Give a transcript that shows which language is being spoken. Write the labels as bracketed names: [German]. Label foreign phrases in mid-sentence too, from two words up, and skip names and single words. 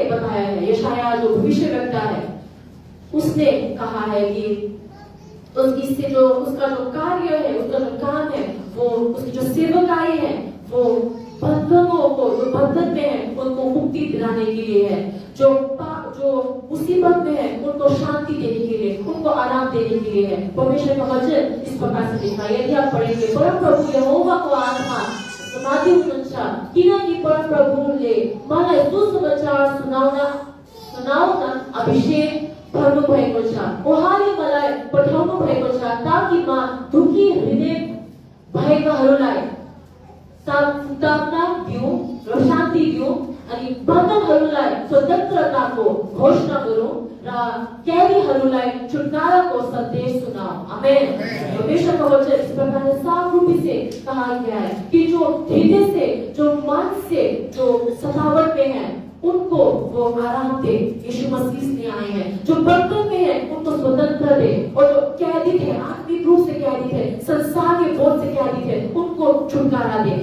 [Hindi] बताया है, यशाया जो भविष्यवक्ता है, उसने कहा है कि उसकी जो उसका जो कार्य है, उसका जो काम है, वो उसकी जो सेवकाई है, वो बंधनों को, जो बंधन में है उनको मुक्ति दिलाने के लिए है, जो मुसीबत में है उनको शांति देने के लिए, उनको आराम देने के लिए है। परमेश्वर का वचन इस प्रकार से लिखा है, यदि आप पढ़ेंगे, [Nepali] परम प्रभु यहोवा को आत्मा समाधि उन्नचा किनकि परम प्रभुले मलाई सुसमाचार सुनाउन अभिषेक भन्नु भएको छ, उहाँले मलाई पठाउनु भएको छ, ताकि म दुखी हृदय भएकाहरूलाई सांत्वना दिउँ र शान्ति दिउँ, अनि बन्धनहरूलाई स्वतन्त्रताको घोषणा गरौँ र कैदीहरूलाई छुटकाराको सन्देश सुनाऊं। आमेन। [Hindi] परमेश्वर का वचन इस प्रकार से साफ रूप से कहा गया है कि जो हृदय से, जो मन से, जो सतावट में है, उनको वो आराम दे। यीशु मसीह ने आए हैं, जो बंधन में है उनको स्वतंत्र दे, और जो कैदी थे, आत्मिक रूप से कैदी थे, संसार के बोझ से कैदी थे, उनको छुटकारा दे।